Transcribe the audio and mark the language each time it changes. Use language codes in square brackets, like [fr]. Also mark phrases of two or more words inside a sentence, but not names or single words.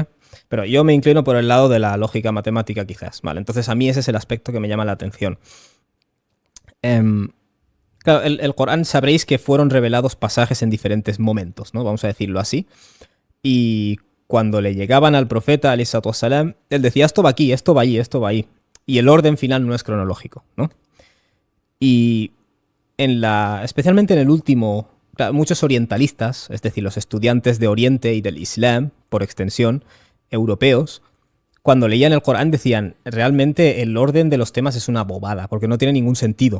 [es] Pero yo me inclino por el lado de la lógica matemática quizás, ¿vale? Entonces a mí ese es el aspecto que me llama la atención. Claro, el Corán sabréis que fueron revelados pasajes en diferentes momentos, ¿no? Vamos a decirlo así. Y cuando le llegaban al profeta, [ar] عليه الصلاة والسلام, [es] él decía, esto va aquí, esto va allí, esto va ahí. Y el orden final no es cronológico, ¿no? Y especialmente en el último, claro, muchos orientalistas, es decir, los estudiantes de Oriente y del Islam, por extensión, europeos, cuando leían el Corán decían, realmente el orden de los temas es una bobada, porque no tiene ningún sentido.